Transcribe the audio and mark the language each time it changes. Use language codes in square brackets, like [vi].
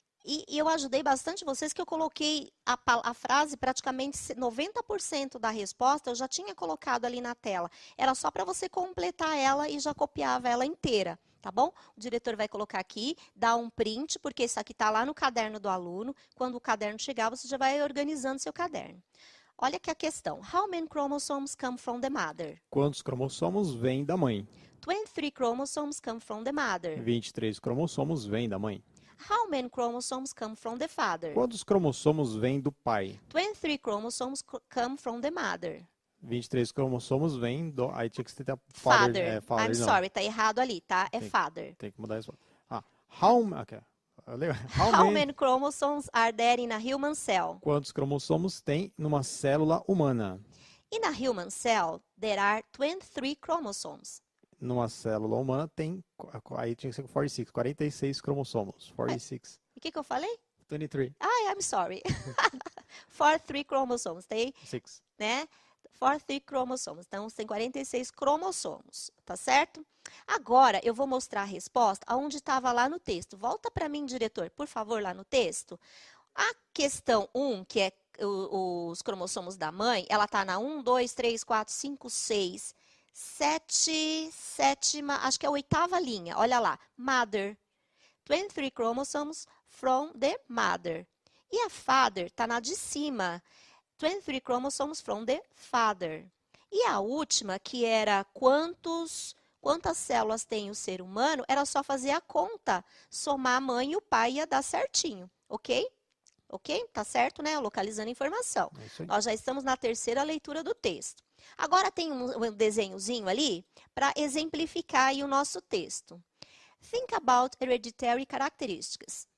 [pt] E eu ajudei bastante vocês que eu coloquei a frase, praticamente 90% da resposta eu já tinha colocado ali na tela. Era só para você completar ela e já copiava ela inteira, tá bom? O diretor vai colocar aqui, dá um print, porque isso aqui está lá no caderno do aluno. Quando o caderno chegar, você já vai organizando seu caderno. Olha aqui a questão. [en] How many chromosomes come from the mother? [pt] Quantos cromossomos vêm da mãe? [en] 23 chromosomes come from the mother. [pt] 23 cromossomos vêm da mãe. [en] How many chromosomes come from the father? [pt] Quantos cromossomos vêm do pai? [en] 23 chromosomes come from the mother. [pt] 23 cromossomos vêm do... Aí tinha que ter [en] Father. father I'm [pt] não. sorry, tá errado ali, tá? É father. Tem que mudar isso. Okay. [en] How many chromosomes are there in a human cell? [pt] Quantos cromossomos tem numa célula humana? [en] In a human cell, there are 23 chromosomes. [pt] Numa célula humana tem, aí tinha que ser 46 cromossomos. 46. E o que eu falei? 23. [en] I'm sorry. 43 chromosomes, tem? [pt] 6. [en] Né? 43 chromosomes. [pt] Então, tem 46 cromossomos, tá certo? Agora, eu vou mostrar a resposta aonde estava lá no texto. Volta para mim, diretor, por favor, lá no texto. A questão 1, que é os cromossomos da mãe, ela está na 1, 2, 3, 4, 5, 6, 7, sétima, acho que é a 8ª linha. Olha lá, mother. [en] 23 chromosomes from the mother. [pt] E a father está na de cima. [en] 23 chromosomes from the father. [pt] E a última, que era quantas células tem o ser humano, era só fazer a conta, somar a mãe e o pai ia dar certinho, ok? Ok? Tá certo, né? Localizando a informação. Nós já estamos na 3ª leitura do texto. Agora tem um desenhozinho ali para exemplificar aí o nosso texto. [en] Think about hereditary characteristics.